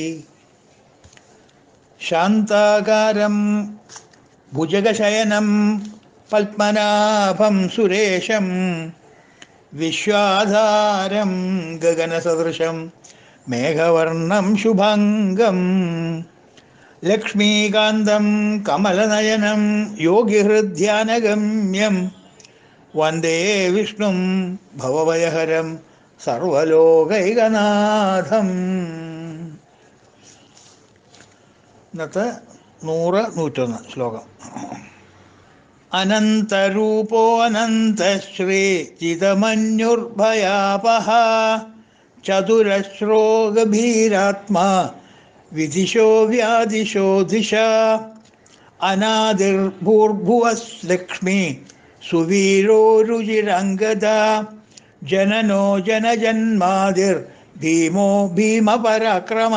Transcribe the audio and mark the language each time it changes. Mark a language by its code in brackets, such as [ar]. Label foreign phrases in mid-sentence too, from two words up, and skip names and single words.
[sa] शांताकारं भुजगशयनं पद्मनाभं सुरेशं विश्वाधारं गगनसदृशं मेघवर्णं शुभांगं लक्ष्मीकान्तं कमलनयनं योगिहृद्ध्यानगम्यं वन्दे विष्णुं भवभयहरं സർവലോകൈകനാഥം. [ml] ഇന്നത്തെ 100-101 ശ്ലോകം. [sa] അനന്തരൂപോ അനന്തശ്രീ ചിദമന്യുർഭയാപഹ ചതുരശ്രോ ഗഭീരാത്മാ വിദിശോ വ്യാദിശോ ദിശ അനാദിർഭൂർഭുവസ്ലക്ഷ്മി സുവീരോ രുചിരംഗദ ജനനോ ജനജന്മാതിർ ഭീമോ ഭീമപരാക്രമ.